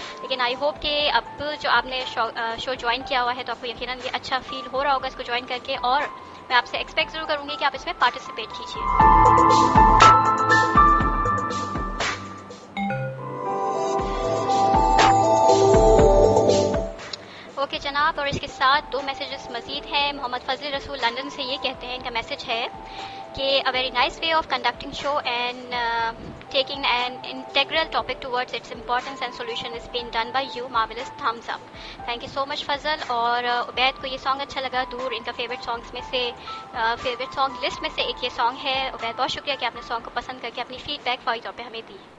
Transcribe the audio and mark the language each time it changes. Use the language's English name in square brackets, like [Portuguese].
[Urdu] لیکن I hope کہ اب جو آپ نے شو جوائن کیا ہوا ہے تو آپ کو یقیناً یہ اچھا فیل ہو رہا ہوگا اس کو جوائن کر کے، اور میں آپ سے ایکسپیکٹ ضرور کروں گی کہ آپ اس میں پارٹیسپیٹ کیجیے. اوکے جناب، اور اس کے ساتھ دو میسیجز مزید ہیں. محمد فضل رسول لندن سے یہ کہتے ہیں، ان کا میسیج ہے کہ [English] a very nice way of conducting show and taking an integral topic towards its importance and solution is being done by you. Marvelous, thumbs up. Thank you so much Fazal. [Urdu] اور عبید کو یہ سانگ اچھا لگا، دور ان کا favourite songs میں سے favourite song list میں سے ایک یہ سانگ ہے. عبید بہت شکریہ کہ آپ نے سانگ کو پسند کر کے اپنی فیڈ بیک فوری طور پہ ہمیں دی.